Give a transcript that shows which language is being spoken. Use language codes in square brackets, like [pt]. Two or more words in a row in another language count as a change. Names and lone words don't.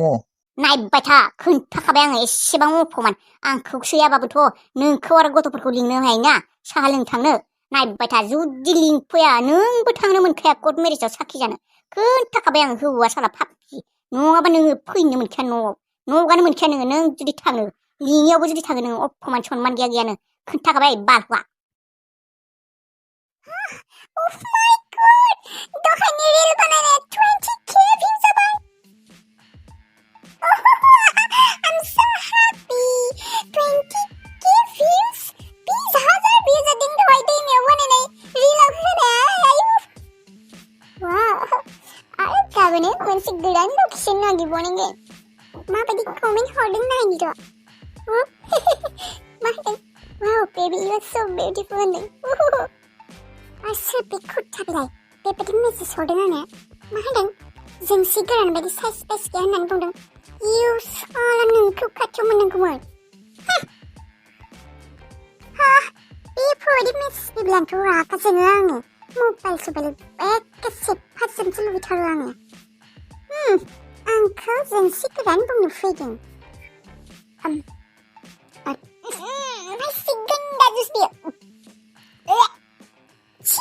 [brx] नायबाय था खोन्थाखाबाय आङो एसेबां अफमान आंखौ सैयाबाबोथ' नोंखौ आरो गथ'फोरखौ लिंनो हायोना साहा लोंनो थांनो नायबाय था जुदि लिंफैया नोंबो थांनो मोनखाया कट मेरेजाव साखि जानो खोन्थाखाबाय आङो हौवा साला फाफि नङाबा नोङो फैनो मोनखाया न'आव गानो मोनखाया नों जुदि थाङो लिङियावबो जुदि थाङो नोङो अफमान सनमान गैयानो खोन्थाखाबाय बालुवा [en] Oh my god! [brx] दहायनि रिल बानायनाया [en] 20k views [brx] जाबाय [en] I'm so happy 20k views 20,000 views [brx] जादों दहाय दैमायाव बानायनाय रिलाव होनाया वाव आरो गाबोनो मोनसे गोदान लकेसन नागिरबावनांगोन माबायदि कमेन्ट हरदों नायनि र' मा होनदों [en] wow baby you are so beautiful [brx] होनदों सोर बे खुट्टा बिलाय बेबायदि मेसेज हरदों आंनो मा होनदों जोंसि गोरान बायदि साइज गैया होननानै बुंदों इउ साला नोंखौ खाथियाव मोननांगौमोन बेफोरबायदि मेसेज फैब्लानोथ' रागा जोङो आङो मबाइल एखे सेफाजोंसो लुबैथारो आङो आंखौ जोंसि गोरान बुंनो फैदों नायसिगोन दा जुस बियो Chi!